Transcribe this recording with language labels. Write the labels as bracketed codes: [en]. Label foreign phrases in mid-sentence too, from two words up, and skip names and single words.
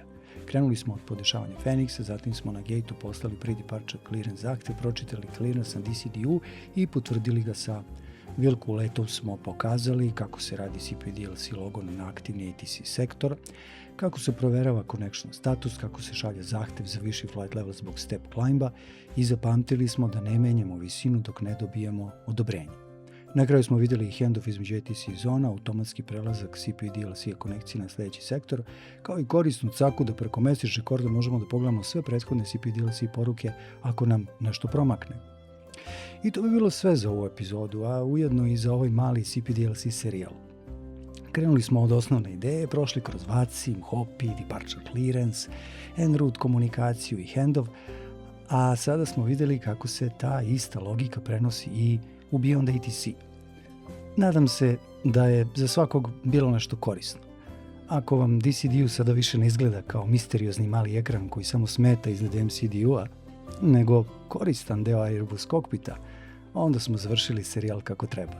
[sr] Krenuli smo od podešavanja Phoenixa, zatim smo na gate-u poslali [en] pre-departure clearance [sr] zahtev, pročitali clearance na DCD-u i potvrdili ga sa Wilco letom smo pokazali kako se radi CPDLC logon na aktivni ATC sektor, kako se proverava [en] connection status, [sr] kako se šalje zahtev za viši [en] flight level [sr] zbog [en] step climba [sr] i zapamtili smo da ne menjamo visinu dok ne dobijemo odobrenje. Na kraju smo vidjeli i handoff između ATC zona, automatski prelazak CPDLC konekcije na sljedeći sektor, kao i korisnu caku da preko [en] message recorda [sr] možemo da pogledamo sve prethodne CPDLC poruke ako nam nešto promakne. I to bi bilo sve za ovu epizodu, a ujedno i za ovaj mali CPDLC serijal. Krenuli smo od osnovne ideje, prošli kroz VATSIM, HOPI, [en] departure clearance, en route [sr] komunikaciju i handoff, a sada smo vidjeli kako se ta ista logika prenosi i u Beyond ATC. Nadam se da je za svakog bilo nešto korisno. Ako vam DCD-u sada više ne izgleda kao misteriozni mali ekran koji samo smeta iznad MCD-a, nego koristan deo Airbus kokpita, onda smo završili serijal kako treba.